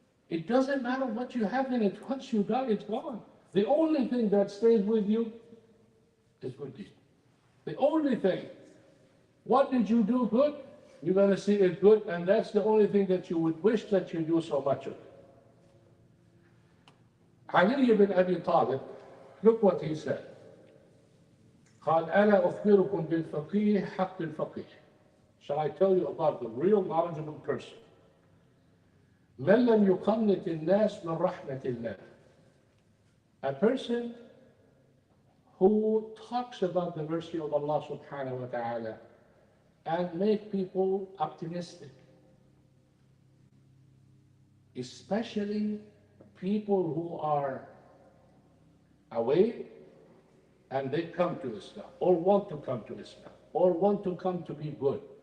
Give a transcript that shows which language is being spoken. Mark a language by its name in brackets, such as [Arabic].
[English] It doesn't matter what you have in it. Once you got it, it's gone. The only thing that stays with you is good deed. The only thing. What did you do good? You're going to see it good, and that's the only thing that you would wish that you do so much of. Ali ibn Abi Talib, look what he said. [Arabic] قال ألا أخبركم بالفقيه حق الفقيه. [English] Shall I tell you about the real knowledgeable person? [Arabic] من لم يقنط الناس من رحمة الله. [English] A person who talks about the mercy of Allah subhanahu wa ta'ala and make people optimistic. Especially people who are away and they come to Islam or want to come to Islam or want to come to be good.